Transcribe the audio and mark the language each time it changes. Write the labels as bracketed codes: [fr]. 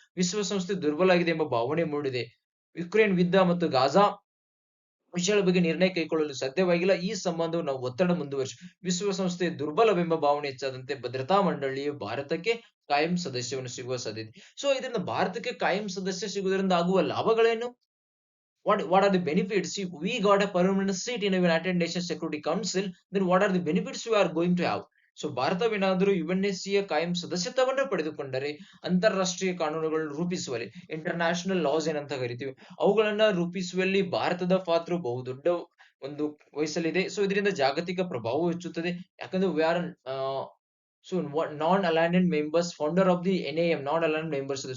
[kn] ವಿಶ್ವಸಂಸ್ಥೆ ದುರ್ಬಲ ಆಗಿದೆ ಎಂಬ ಭಾವನೆ ಮೂಡಿದೆ. ಯುಕ್ರೇನ್ ಯುದ್ಧ ಮತ್ತು ಗಾಜಾ ವಿಷಯಗಳ ಬಗ್ಗೆ ನಿರ್ಣಯ ಕೈಗೊಳ್ಳಲು ಸಾಧ್ಯವಾಗಿಲ್ಲ. ಈ ಸಂಬಂಧವು ನಾವು ಒತ್ತಡ ಮುಂದುವರಿಸಿ ವಿಶ್ವಸಂಸ್ಥೆ ದುರ್ಬಲವೆಂಬ ಭಾವನೆ ಹೆಚ್ಚಾದಂತೆ ಭದ್ರತಾ ಮಂಡಳಿಯು ಭಾರತಕ್ಕೆ ಕಾಯಂ ಸದಸ್ಯವನ್ನು ಸಿಗುವ ಸಾಧ್ಯತೆ. ಸೊ ಇದರಿಂದ ಭಾರತಕ್ಕೆ ಕಾಯಂ ಸದಸ್ಯ ಸಿಗುವುದರಿಂದ ಆಗುವ ಲಾಭಗಳೇನು? [en] What are the benefits? If we got a permanent seat in a United Nations Security Council, then what are the benefits we are going to have? [kn] So ಭಾರತವೇನಾದರೂ ಯುಎನ್ಎಸ್ಸಿಯ ಕಾಯಂ ಸದಸ್ಯತ್ವವನ್ನು ಪಡೆದುಕೊಂಡರೆ ಅಂತಾರಾಷ್ಟ್ರೀಯ ಕಾನೂನುಗಳನ್ನು ರೂಪಿಸುವಲ್ಲಿ, ಇಂಟರ್ನ್ಯಾಷನಲ್ ಲಾಸ್ ಏನಂತ ಕರಿತೀವಿ, ಅವುಗಳನ್ನ ರೂಪಿಸುವಲ್ಲಿ ಭಾರತದ ಪಾತ್ರ ಬಹುದೊಡ್ಡ ಒಂದು ವಹಿಸಲಿದೆ. ಸೊ ಇದರಿಂದ ಜಾಗತಿಕ ಪ್ರಭಾವ ಹೆಚ್ಚುತ್ತದೆ. ಯಾಕಂದ್ರೆ [en] we are so non-aligned members, [kn] founder of the NAM, ನಾನ್-ಅಲೈನ್ಡ್ members ಇದೆ.